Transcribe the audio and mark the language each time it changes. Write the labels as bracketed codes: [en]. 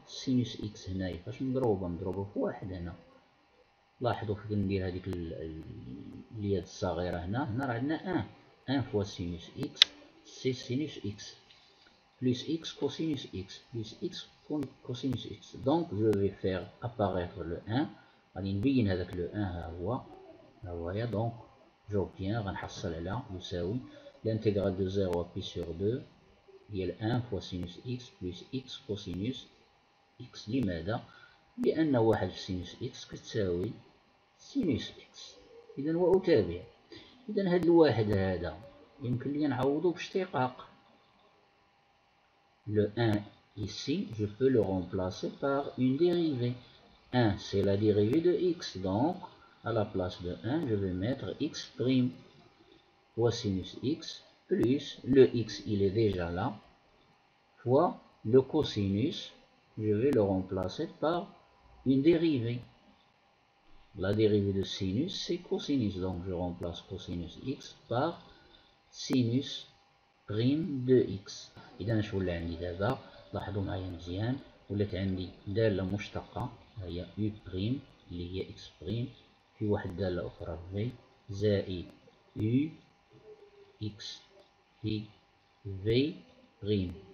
[ar] سينوس إكس هنايا فاش نضربو في واحد هنا. لاحظوا فين ندير هذيك اليد الصغيرة هنا راه عندنا ان فوا سينوس إكس سي سينوس إكس plus x cosinus x plus x cosinus x. [fr] Donc je vais faire apparaître le 1. [ar] غادي نبين هذاك le 1 ها هو يا. [fr] donc j'obtiens [ar] غنحصل على يساوي [fr] l'intégrale de 0 à pi sur 2 ديال 1 fois sinus x plus x cosinus x. [ar] لماذا؟ لأن واحد في سينوس إكس كتساوي سينوس إكس. إذا وأتابع. إذا هاد الواحد هذا يمكن لي نعوضو باشتقاق. [fr] Le 1 ici, je peux le remplacer par une dérivée. 1, c'est la dérivée de x. Donc, à la place de 1, je vais mettre x' fois sinus x plus le x, il est déjà là, fois le cosinus. Je vais le remplacer par une dérivée. La dérivée de sinus, c'est cosinus. Donc, je remplace cosinus x par sinus prime de x. [ar] إذا اش ولا عندي دابا؟ لاحظوا معايا مزيان، ولات عندي دالة مشتقة هي u بريم اللي هي x بريم في واحد دالة أخرى v زائد u x في v بريم.